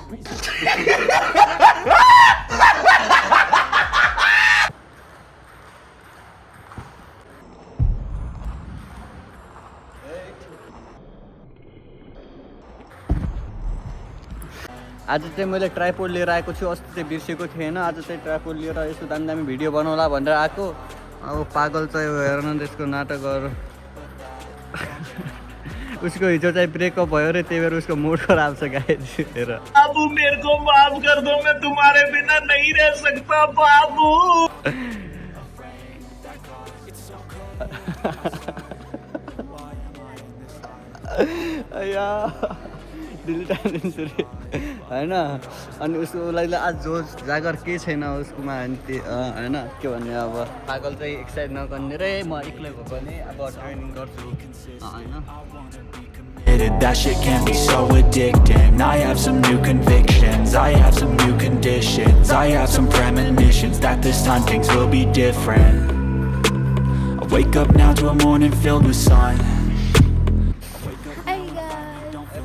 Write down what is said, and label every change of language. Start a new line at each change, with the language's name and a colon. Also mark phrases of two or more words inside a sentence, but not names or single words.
Nepali: आज चाहिँ मैले ट्राइपोड लिएर आएको छु। अस्ति चाहिँ बिर्सेको थिएन। आज चाहिँ ट्राइपोड लिएर यसो दामी दामी भिडियो बनाउला भनेर आएको। अब पागल चाहिँ हेर न त्यसको नाटकहरू। उसको हिजो चाहिँ ब्रेकअप भयो रे, त्यही भएर उसको मुड खराब छ गाइस। हेर
Hindi: बाबू मेरे को माफ कर दो, मैं तुम्हारे बिना नहीं रह सकता बाबू।
Nepali: डिलिट हालिदिन्छु रे होइन। अनि उसको लागि आज जोस जागर केही छैन उसकोमा होइन। के भन्ने अब पागल चाहिँ एक्सर्साइज नगर्ने रे। म एक्लै भए पनि अब ट्रेनिङ गर्छु होइन।
English: That shit can be so addicting. I have some new convictions, I have some new conditions, I have some premonitions that this time things will be different. I wake up now to a morning filled with sun. Hey guys,